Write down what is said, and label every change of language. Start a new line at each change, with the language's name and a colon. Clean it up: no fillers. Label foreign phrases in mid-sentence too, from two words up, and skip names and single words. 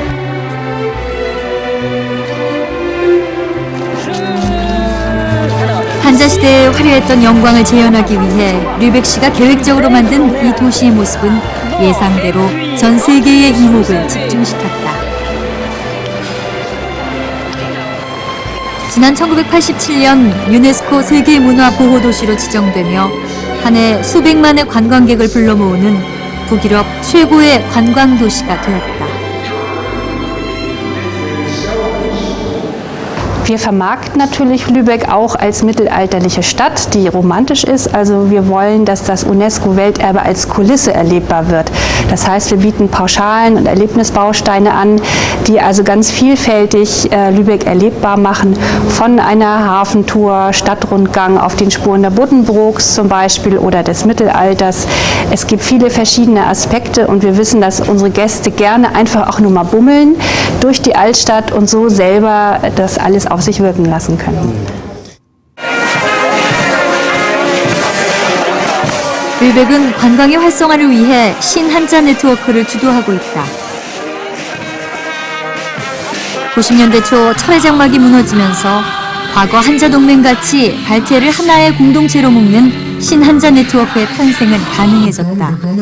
Korean: 한자 시대의 화려했던 영광을 재현하기 위해 르벡시가 계획적으로 만든 이 도시의 모습은 예상대로 전 세계의 이목을 집중시켰다. 지난 1987년 유네스코 세계문화보호도시로 지정되며 한 해 수백만의 관광객을 불러 모으는 북유럽 최고의 관광도시가 되었다.
German: Wir vermarkten natürlich Lübeck auch als mittelalterliche Stadt, die romantisch ist. Also wir wollen, dass das UNESCO-Welterbe als Kulisse erlebbar wird. Das heißt, wir bieten Pauschalen und Erlebnisbausteine an, die also ganz vielfältig Lübeck erlebbar machen. Von einer Hafentour, Stadtrundgang auf den Spuren der Buddenbrooks zum Beispiel oder des Mittelalters. Es gibt viele verschiedene Aspekte und wir wissen, dass unsere Gäste gerne einfach auch nur mal bummeln durch die Altstadt und so selber das alles auf sich wirken lassen können.
Korean: 르벡은 관광의 활성화를 위해 신한자 네트워크를 주도하고 있다. 90년대 초 철의 장막이 무너지면서 과거 한자동맹같이 발트해를 하나의 공동체로 묶는 신한자 네트워크의 탄생은 가능해졌다.